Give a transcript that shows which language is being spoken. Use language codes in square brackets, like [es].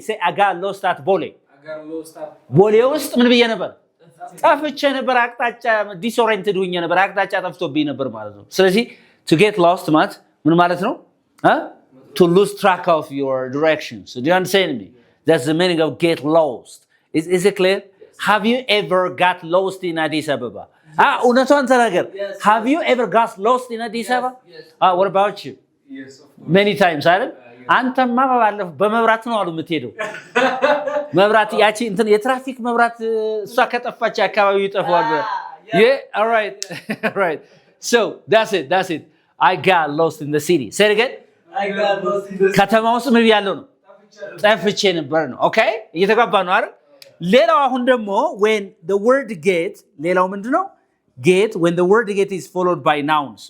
[en] Say I got lost at Bole. [am] ቦሌ ውስጥ ምን ብዬ ነበር? ጠፍቼ ነበር። አቅጣጫ ዲስኦሪየንትድ ሆኜ ነበር። አቅጣጫ ጠፍቶብኝ ነበር ማለት ነው። ስለዚህ [en] to get lost [am] ማለት ምን ማለት ነው? [en] To lose track of your directions. So do you understand me? That's the meaning of get lost. Is it clear? Have you ever got lost in Addis Ababa? [am] እውነቷን ተናገር። [en] Have you ever got lost in Addis Ababa? What about you? Yes. Many times አይደል? [am] አንተማ ባለፈው በመብራት ነው አሉ የምትሄደው። መብራት ያቺ እንትን የትራፊክ መብራት እሷ ከጠፋች አካባቢው ይጠፋል። [en] Yeah, all right. So, that's it. I got lost in the city. Say it again. I got lost in the city. [am] ከተማ ውስጥ ምን ያለው ነው? ጠፍቼ ነበር ነው። ኦኬ እየተጋባ ነው አይደል? ሌላው አሁን ደግሞ [en] when the word get [am] ሌላው ምንድነው? [en] Get when the word get is followed by nouns.